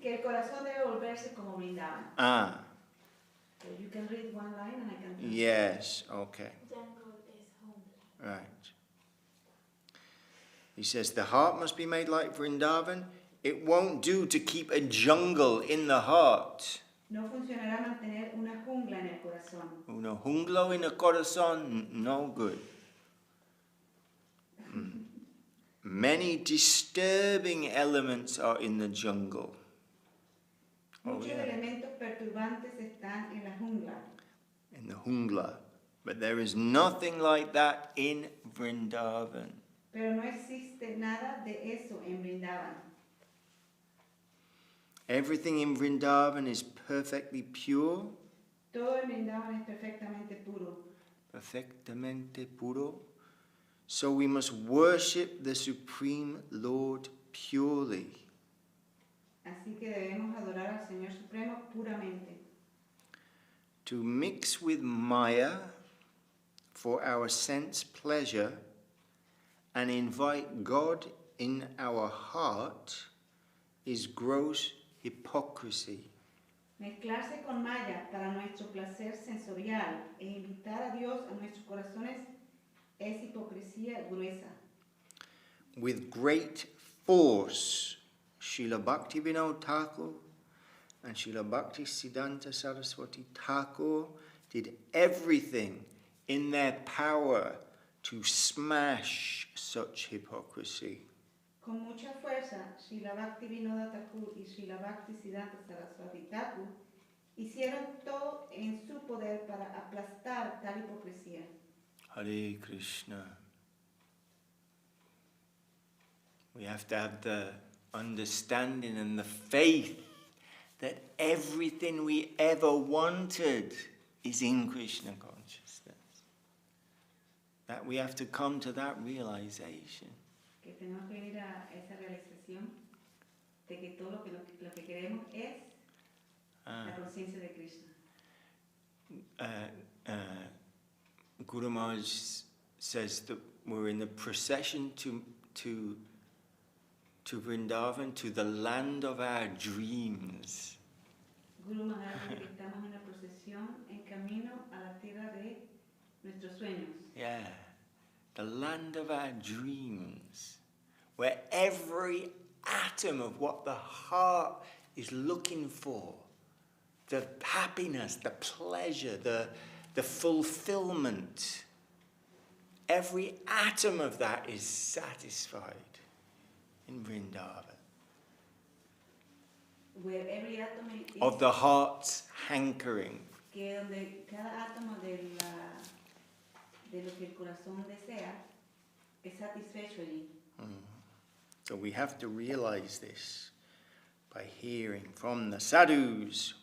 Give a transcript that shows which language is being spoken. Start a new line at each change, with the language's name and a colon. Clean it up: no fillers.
Spanish: Que el corazón debe volverse como Vrindavan. Ah.
English: So you can read one line and I can translate. Yes, okay. Jungle is home. Right. He says the heart must be made like Vrindavan. It won't do to keep a jungle in the heart.
Spanish: No funcionará mantener una jungla en el corazón. Una junglo
English: in the corazon, no good. Many disturbing elements are in the jungle.
Spanish: Muchos elementos perturbantes están en la jungla.
English: In the jungla. But there is nothing like that in Vrindavan.
Spanish: Pero no existe nada de eso en Vrindavan.
English: Everything in Vrindavan is perfectly pure.
Spanish: Todo en Vrindavan es perfectamente puro. Perfectamente puro.
English: So we must worship the Supreme Lord purely.
Spanish: Así que debemos adorar al Señor Supremo puramente.
English: To mix with Maya for our sense pleasure and invite God in our heart is gross hypocrisy.
Spanish: Mezclarse con Maya para nuestro placer sensorial e invitar a Dios a nuestros corazones es hipocresía gruesa.
English: With great force, Srila Bhaktivinoda Thakur and Srila Bhaktisiddhanta Saraswati Thakur did everything in their power to smash such hypocrisy.
Spanish: Con mucha fuerza, Srila Bhaktivinoda Thakur y Srila Bhaktisiddhanta Saraswati Thakur hicieron todo en su poder para aplastar tal hipocresía.
English: Hare Krishna. We have to have the understanding and the faith that everything we ever wanted is in Krishna consciousness. That we have to come to that realization.
Spanish: Que tenemos que venir a esa realización de que todo lo que queremos es la conciencia de Krishna.
English: Guru Maharaj says that we're in the procession to Vrindavan, to the land of our dreams.
Spanish: Guru Maharaj dice que estamos en una procesión en camino a la tierra de nuestros sueños.
English: Yeah. the land of our dreams, where every atom of what the heart is looking for, the happiness, the pleasure, the fulfillment, every atom of that is satisfied in Vrindavan. Where every atom is, Of the heart's hankering.
Spanish: que donde cada átomo de lo que el corazón desea es satisfecho allí.
English: So we have to realize this by hearing from the sadhus